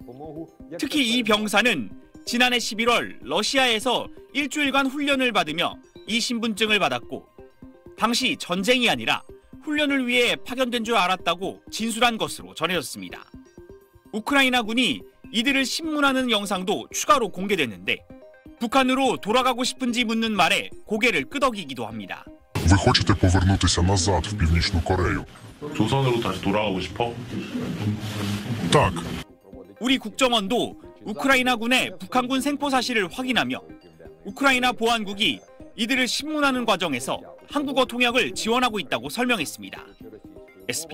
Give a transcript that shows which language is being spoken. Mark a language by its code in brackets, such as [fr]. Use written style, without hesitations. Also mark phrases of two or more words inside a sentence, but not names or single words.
[ko] 특히 이 병사는 지난해 11월 러시아에서 일주일간 훈련을 받으며 이 신분증을 받았고 당시 전쟁이 아니라 훈련을 위해 파견된 줄 알았다고 진술한 것으로 전해졌습니다. 우크라이나군이 이들을 신문하는 영상도 추가로 공개됐는데 북한으로 돌아가고 싶은지 묻는 말에 고개를 끄덕이기도 합니다. [uk] Ви хочете повернутися назад в Північну Корею? [ko] 조선으로 다시 돌아가고 싶어? [uk] Так. [ko] 우리 국정원도 우크라이나군의 북한군 생포 사실을 확인하며 우크라이나 보안국이 이들을 신문하는 과정에서 한국어 통역을 지원하고 있다고 설명했습니다.